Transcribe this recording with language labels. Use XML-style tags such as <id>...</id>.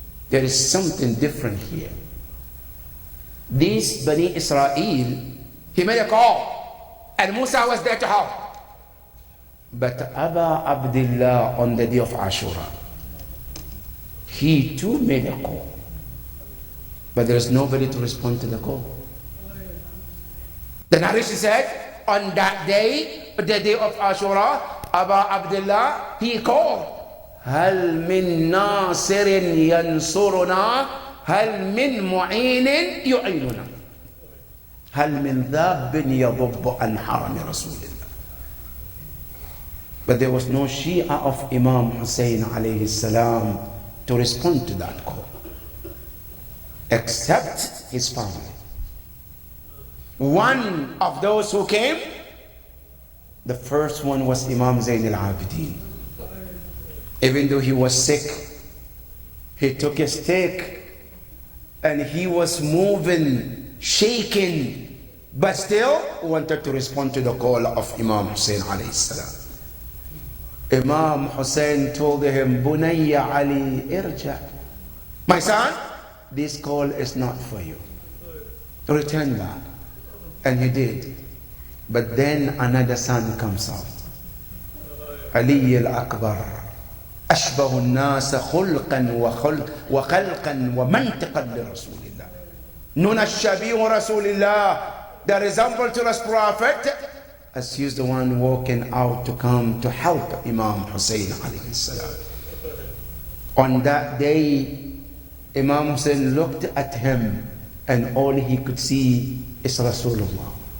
<en>There is something different here. This Bani Israel, he made a call, and Musa was there to help. But Aba Abdullah on the day of Ashura, he too made a call, but there is nobody to respond to the call. The narration said, on that day, the day of Ashura, Aba Abdullah, he called,</en> <ar>هل من ناصر ينصرنا هل من معين يعيننا هل من ذاب يضب عن حرم رسول الله.</ar> <en>But there was no Shia of Imam Hussein alayhi salam to respond to that call, except his family. One of those who came, the first one was Imam Zayn al-Abidin. Even though he was sick, He took a stick and he was moving, shaking, but still wanted to respond to the call of Imam Hussein alayhi salam. Imam Hussein told him,</en> <ar>Bunayya Ali irja.</ar> <en>My son, this call is not for you. Return back. And he did. But then another son comes out. Ali al-Akbar.</en> <ar>أشبه الناس خلقا وخلقا ومنطقا لرسول الله. نون الشبيه رسول الله.</ar> <en>The resemble to the prophet. As he is the one walking out to come to help Imam Hussein alayhi salam. On that day, Imam Hussein looked at him and all he could see is Rasulullah.</en>